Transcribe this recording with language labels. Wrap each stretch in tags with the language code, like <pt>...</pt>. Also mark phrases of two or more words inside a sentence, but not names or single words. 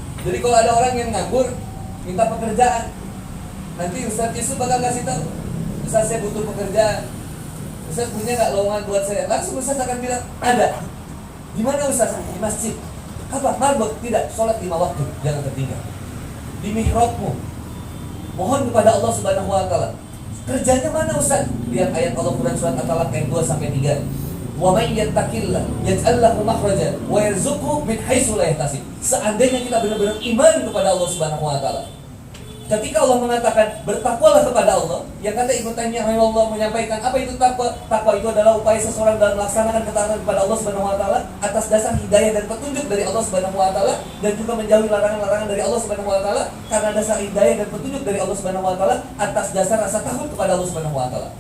<id>Jadi kalau ada orang yang nganggur minta pekerjaan, nanti Ustaz Yusuf bakal kasih tahu, Ustaz saya butuh pekerjaan, Ustaz punya nggak lowongan buat saya? Langsung Ustaz akan bilang ada. Di mana Ustaz? Di masjid. Apa? Marbot? Tidak. Sholat 5 waktu, jangan tertinggal. Di mihrabmu, mohon kepada Allah</id> <ar>سبحانه وتعالى.</ar> <id>Kerjanya mana Ustaz? Lihat ayat Allah Quran surat At-Talaq ayat 2-3.</id> <ar>ومن يتق الله يجعل له مخرجا ويرزقه من حيث لا يحتسب.</ar> <id>Seandainya kita benar-benar iman kepada Allah</id> <ar>سبحانه وتعالى,</ar> <id>ketika Allah mengatakan bertakwalah kepada Allah, yang kata Ibnu Taimiyah rahimahullah menyampaikan apa itu takwa? Takwa itu adalah upaya seseorang dalam melaksanakan ketaatan kepada Allah</id> <ar>سبحانه وتعالى</ar> <id>atas dasar hidayah dan petunjuk dari Allah</id> <ar>سبحانه وتعالى,</ar> <id>dan juga menjauhi larangan-larangan dari Allah</id> <ar>سبحانه وتعالى</ar> <id>karena dasar hidayah dan petunjuk dari Allah</id> <ar>سبحانه وتعالى</ar> <id>atas dasar rasa takut kepada Allah</id> <ar>سبحانه وتعالى.</ar>